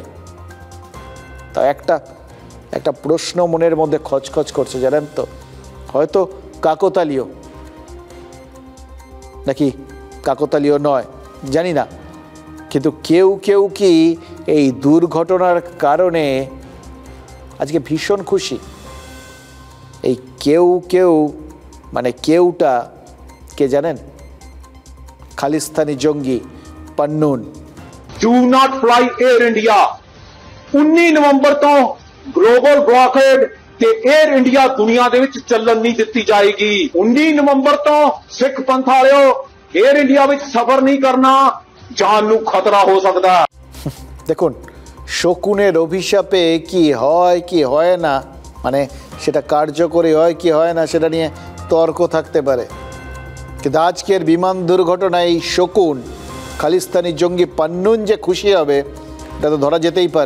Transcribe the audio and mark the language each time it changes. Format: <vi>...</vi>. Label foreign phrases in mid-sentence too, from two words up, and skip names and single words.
<bn>তা একটা প্রশ্ন মনের মধ্যে খচখচ করছে, জানেন তো, হয়তো কাকতালীয় নাকি কাকতালীয় নয় জানি না, কিন্তু কেউ কেউ কি এই দুর্ঘটনার কারণে আজকে ভীষণ খুশি? এই কেউ মানে কেউটা কে জানেন? খালিস্তানি জঙ্গি পান্নুন।</bn> <en>Do not fly Air India</en> <pa>19 ਨਵੰਬਰ ਤੋਂ</pa> <en>global blockade</en> <pa>ਤੇ 에ਅਰ ਇੰਡੀਆ ਦੁਨੀਆ ਦੇ ਵਿੱਚ ਚੱਲਣ ਨਹੀਂ ਦਿੱਤੀ ਜਾਏਗੀ। 19 ਨਵੰਬਰ ਤੋਂ ਸਿੱਖ ਪੰਥ ਵਾਲਿਓ 에ਅਰ ਇੰਡੀਆ ਵਿੱਚ ਸਫ਼ਰ ਨਹੀਂ ਕਰਨਾ, ਜਾਨ ਨੂੰ ਖਤਰਾ ਹੋ ਸਕਦਾ।</pa> <bn>দেখুন, শকুনের অভিশাপে কি হয় কি হয় না, মানে সেটা কার্যকরী হয় কি হয় না সেটা নিয়ে তর্ক থাকতে পারে, কিন্তু আজকের বিমান দুর্ঘটনায় এই শকুন খালিস্তানি জঙ্গি পান্নুন যে খুশি হবে এটা তো ধরা যেতেই পারে।</bn>